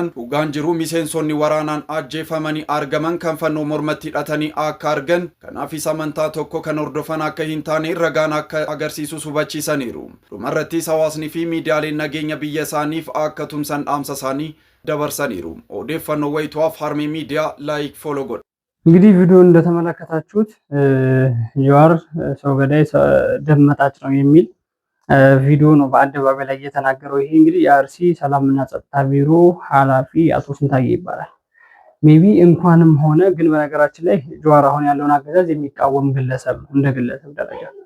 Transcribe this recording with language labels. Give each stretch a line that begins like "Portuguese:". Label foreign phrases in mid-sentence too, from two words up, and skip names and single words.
Oromo: Dhugaan jiru miseensonni waraanaan ajjeefamanii argaman kan fannoo mormatti hidhatanii akka argan kanaafis amantaa tokko kan hordofan akka hin taane ragaan akka agarsiisu hubachiisaniiru. Dhumarrattis hawaasni fi miidiyaaleen nageenya biyya isaaniif akka tumsan dhaamsa isaanii dabarsaniiru. Odeeffannoo wayituuf harmee miidiyaa
English: like follow
Oromo: godha.
Amharic: እንግዲህ ቪዲዮ እንደተመለከታችሁት ጀዋር ሰው ገዳይ ደም መጣጭ ነው የሚል ቪዲዮ ነው በአደባባይ ላይ የተናገረው። ይሄ እንግዲህ የአርሲ ሰላምና ጸጥታ ቢሮ ኃላፊ አቶ ስንታየ ይባላል። ሜቢ እንኳንም ሆነ ግን በነገራችን ላይ ጀዋር አሁን ያለውን አገዛዝ የሚቃወም ግለሰብ እንደ ግለሰብ ደረጃ